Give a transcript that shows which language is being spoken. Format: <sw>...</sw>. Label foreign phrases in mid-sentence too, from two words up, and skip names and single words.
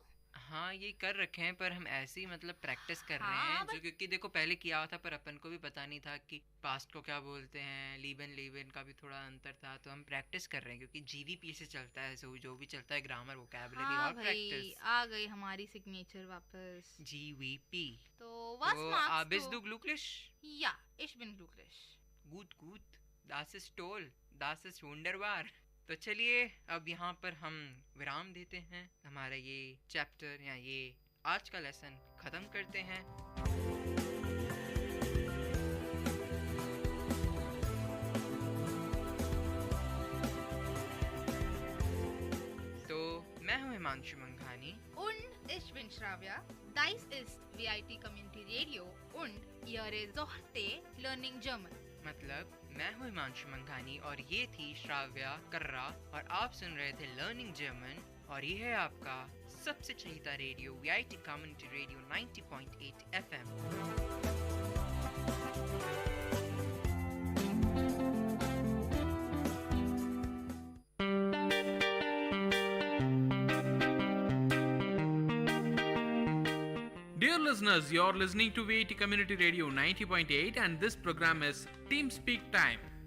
<hi>हाँ ये कर रखे हैं, पर हम ऐसे ही मतलब प्रैक्टिस कर रहे हाँ, हैं जो, क्योंकि देखो पहले किया हुआ था पर अपन को भी पता नहीं था कि पास्ट को क्या बोलते हैं, लीबन का भी थोड़ा अंतर था, तो हम प्रैक्टिस कर रहे हैं क्योंकि जीवीपी से चलता है, जो भी चलता है ग्रामर, वोकैबुलरी हाँ और भाई, प्रैक्टिस। आ गई हमारी सिग्नेचर वापस। जीवीपी।</hi> <de>तो was Marx bist</de> <hi>तो-</hi> <de>du glücklich? Ja, ich bin glücklich. Gut, das ist toll, das ist wunderbar।</de> <hi>तो चलिए अब यहाँ पर हम विराम देते हैं, हमारा ये चैप्टर या ये आज का लेसन खत्म करते हैं। तो मैं हूँ हिमांशु मंघानी।</hi> <de>Und ich bin Shravya. Dies ist VIT Community Radio und ihr Sorte Learning German.</de> <hi>मतलब मैं हूँ हिमांशु मंघानी और ये थी श्राव्या कर्रा और आप सुन रहे थे लर्निंग जर्मन, और ये है आपका सबसे चहीता रेडियो VIT कम्युनिटी रेडियो 90.8 FM।</hi> <en>Dear listeners, you're listening to VIT Community Radio 90.8 and this program is Team Speak Time.</en>